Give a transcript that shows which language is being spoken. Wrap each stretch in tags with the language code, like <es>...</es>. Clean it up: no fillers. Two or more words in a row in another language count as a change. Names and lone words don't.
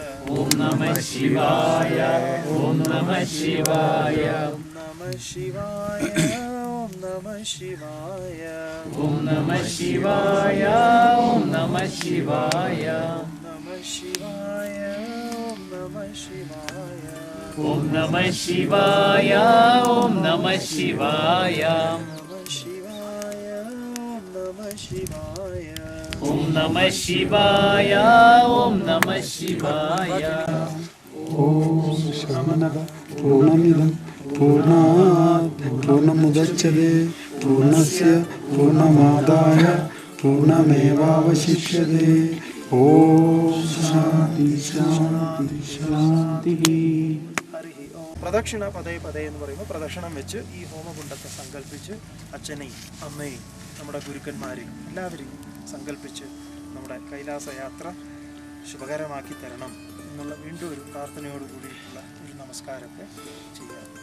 <sa>ഓം നമഃ ശിവായ ഓം നമഃ ശിവായ നമഃ ശിവായ ഓം നമഃ ശിവായ ഓം നമഃ ശിവായ ഓം നമഃ ശിവായ നമഃ ശിവായ ഓം ഓം നമഃ ശിവായ നമഃ ശിവായ ഓം നമഃ ശിവായ നമഃ ശിവായ ഓം നമഃ ശിവായ ഓം നമഃ ശിവായ ഓം നമഃ ശിവായ ഓം ശമനഃ പൂർണ്ണമിദം പൂർണ്ണാത് പൂർണ്ണമുദച്യതേ പൂർണ്ണസ്യ പൂർണ്ണമാദായ പൂർണ്ണമേവാവശിഷ്യതേ. ഓം ശാന്തി ശാന്തി ശാന്തി. ഹരി ഓം. പ്രദക്ഷിണ പതേ പതേ</sa> <ml>എന്ന് പറയുമ്പോൾ പ്രദക്ഷിണം വെച്ച് ഈ ഹോമകുണ്ടത്തെ സങ്കല്പിച്ച് അച്ഛനെയും അമ്മയും നമ്മുടെ ഗുരുക്കന്മാരെയും എല്ലാവരെയും സങ്കല്പിച്ച് നമ്മുടെ കൈലാസ യാത്ര ശുഭകരമാക്കി തരണം എന്നുള്ള വീണ്ടും ഒരു പ്രാർത്ഥനയോട് കൂടിയിട്ടുള്ള ഒരു നമസ്കാരമൊക്കെ ചെയ്യാം.</ml>